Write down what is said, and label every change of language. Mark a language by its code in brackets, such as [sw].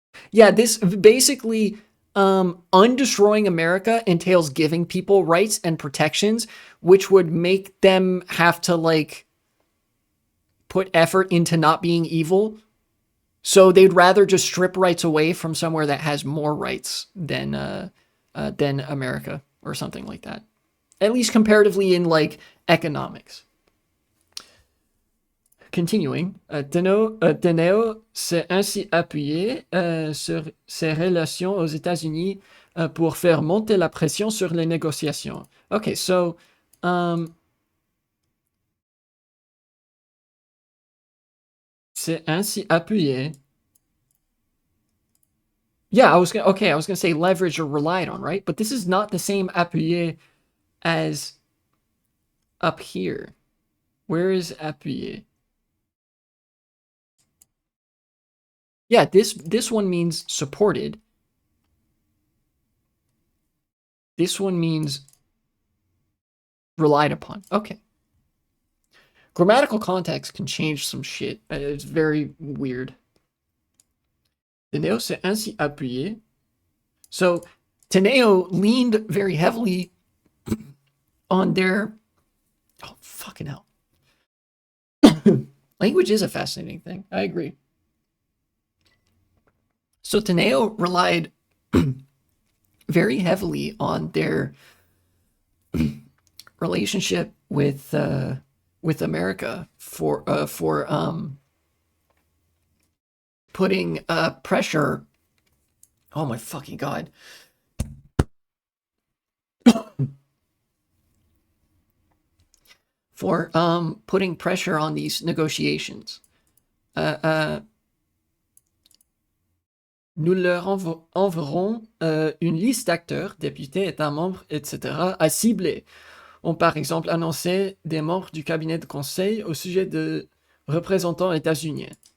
[en] Yeah, this basically... undestroying America entails giving people rights and protections, which would make them have to, like, put effort into not being evil. So they'd rather just strip rights away from somewhere that has more rights than America or something like that. At least comparatively in, like, economics. [fr] Continuing, Teneo s'est ainsi appuyé sur ses relations aux États-Unis pour faire monter la pression sur les négociations. [en] Okay, so [fr] s'est ainsi appuyé. [en] Yeah, I was gonna say leverage or relied on, right? But this is not the same appuyé as up here. Where is appuyé? Yeah, this one means supported. This one means relied upon. Okay. Grammatical context can change some shit. It's very weird. [fr] Teneo s'est ainsi appuyé. [en] So, Teneo leaned very heavily on their... Oh, fucking hell. Language is a fascinating thing. I agree. So Teneo relied very heavily on their relationship with America for putting pressure. Oh my fucking god! For putting pressure on these negotiations. [fr] Nous leur enverrons une liste d'acteurs, députés, États membres, etc. à cibler. On par exemple annoncé des membres du cabinet de conseil au sujet de représentants états-uniens.